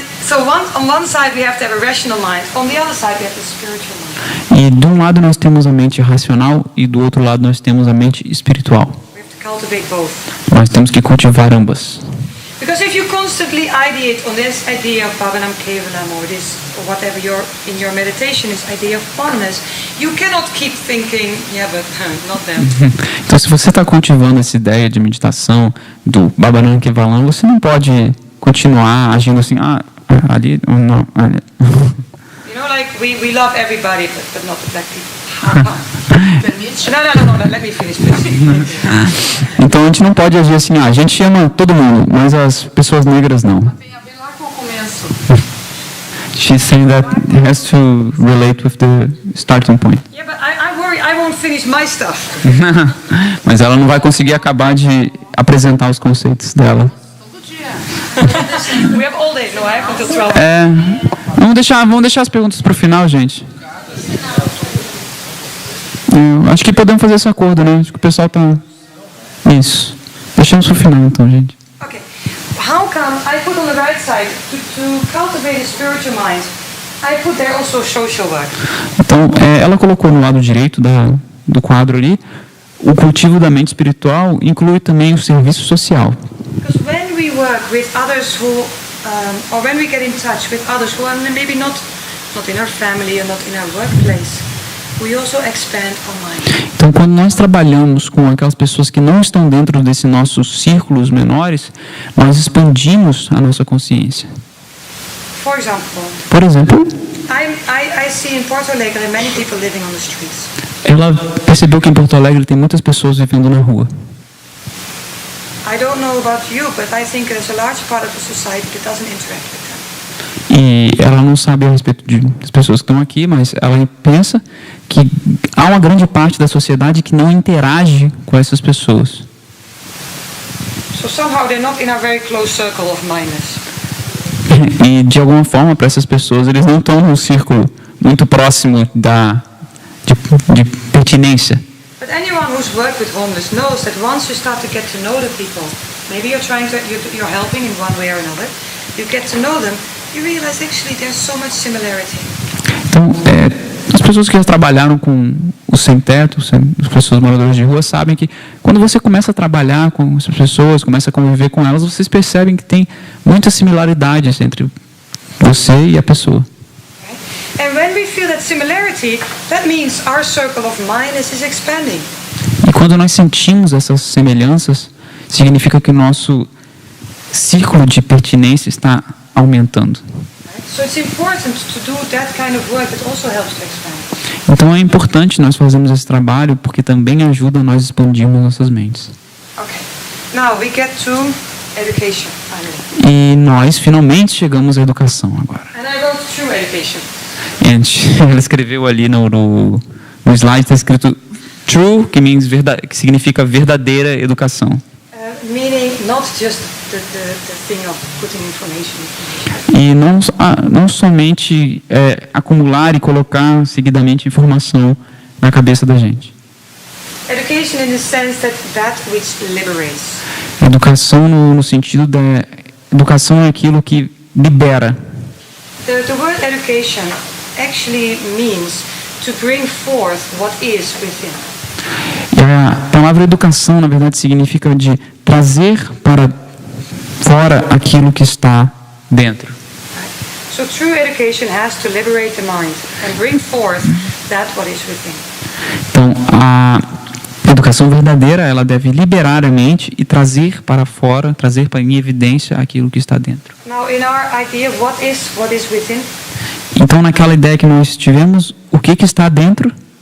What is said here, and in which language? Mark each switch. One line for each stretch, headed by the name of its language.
English: On one side we have to have a rational mind. On the other side we have the spiritual mind.
Portuguese: E de um lado nós temos a mente racional e do outro lado nós temos a mente espiritual.
English: We have to cultivate both.
Portuguese: Nós temos que cultivar ambas.
English: Because if you constantly ideate on this idea of Bhavanam Kevalam or whatever in your meditation is idea of oneness, you cannot keep thinking, yeah, but not them.
Portuguese: Então, se você está cultivando essa ideia de meditação do Bhavanam Kevalam, você não pode continuar agindo assim, ali ou não.
English: You know, like we love everybody, but not the black people.
Portuguese: Permite?
English: No, let me finish, please.
Portuguese: Então a gente não pode agir assim, a gente ama todo mundo, mas as pessoas negras não. Tem a ver lá com o começo.
English: She's saying that it has to relate with the starting point. Yeah, but I worry I won't finish my stuff.
Portuguese: Mas ela não vai conseguir acabar de apresentar os conceitos dela. Todo dia.
English: We have all day, no, I have until 12.
Portuguese: Vamos deixar as perguntas para o final, gente. Acho que podemos fazer esse acordo, né? Acho que o pessoal tá... Isso. Deixamos para o final, então, gente.
English: Okay. How come I put on the right side to cultivate a spiritual mind? I put there also social work.
Portuguese: Então, ela colocou no lado direito do quadro ali, o cultivo da mente espiritual inclui também o serviço social.
English: Because when we work with others who, or when we get in touch with others who are maybe not in our family or not in our workplace, we also expand our mind.
Portuguese: Então, quando nós trabalhamos com aquelas pessoas que não estão dentro desses nossos círculos menores, nós expandimos a nossa consciência.
English: For example,
Portuguese: Por exemplo,
English: I see in Porto Alegre there are many people living on the streets.
Portuguese: ela percebeu que em Porto Alegre tem muitas pessoas vivendo na rua.
English: I don't know about you, but I think there's a large part of the society that doesn't interact with them.
Portuguese: E ela não sabe a respeito das pessoas que estão aqui, mas ela pensa que há uma grande parte da sociedade que não interage com essas pessoas.
English: So somehow they're not in a very close circle of mindness.
Portuguese: E de alguma forma, para essas pessoas, eles não estão num círculo muito próximo de pertinência.
English: But anyone who's worked with homeless knows that once you start to get to know the people, maybe you're helping in one way or another, you get to know them, you realize actually there's so much similarity.
Portuguese: Então, as pessoas que já trabalharam com os sem-teto, as pessoas moradoras de rua, sabem que quando você começa a trabalhar com essas pessoas, começa a conviver com elas, vocês percebem que tem muitas similaridades entre você e a pessoa.
English: And when we feel that similarity, that means our circle of mindness is expanding.
Portuguese: E quando nós sentimos essas semelhanças, significa que o nosso círculo de pertinência está aumentando.
English: So it's important to do that kind of work that also helps to expand.
Portuguese: Então é importante nós fazermos esse trabalho porque também ajuda a nós expandirmos nossas mentes.
English: Okay. Now we get to education, finally.
Portuguese: E nós finalmente chegamos à educação agora.
English: And I wrote true education.
Portuguese: Ela escreveu ali no slide, está escrito true, que significa verdadeira educação.
English: Meaning not just the thing of putting information.
Portuguese: E não somente acumular e colocar seguidamente informação na cabeça da gente.
English: Education in the sense that which liberates.
Portuguese: Educação no sentido da educação é aquilo que libera.
English: The word education actually means to bring forth what is within.
Portuguese: E a palavra educação, na verdade, significa de trazer para fora aquilo que está dentro.
English: So true education has to liberate the mind and bring forth that what is within.
Portuguese: Então, a educação verdadeira, ela deve liberar a mente e trazer para fora, trazer para em evidência aquilo que está dentro.
English: Now, in our idea, what is within?
Portuguese: Então, naquela ideia que nós tivemos, o que está dentro?